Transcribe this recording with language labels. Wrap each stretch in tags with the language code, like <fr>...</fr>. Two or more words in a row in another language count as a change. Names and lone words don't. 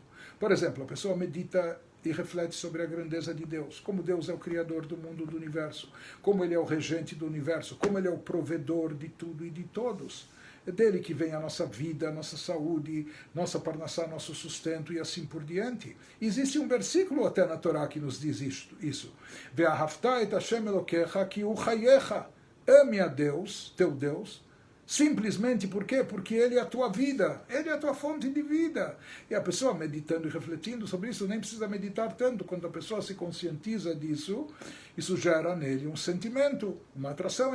<pt>Por exemplo, a pessoa medita e reflete sobre a grandeza de Deus, como Deus é o criador do mundo, do universo, como ele é o regente do universo, como ele é o provedor de tudo e de todos. É dele que vem a nossa vida, a nossa saúde, nossa parnassá, nosso sustento e assim por diante. Existe um versículo até na Torá que nos diz isso.</pt> <he>ואהבת את השם אלוקיך כי הוא חייך.</he> <pt>Ame a Deus, teu Deus, simplesmente por quê? Porque ele é a tua vida, ele é a tua fonte de vida. E a pessoa meditando e refletindo sobre isso, nem precisa meditar tanto. Quando a pessoa se conscientiza disso, isso gera nele um sentimento, uma atração.</pt>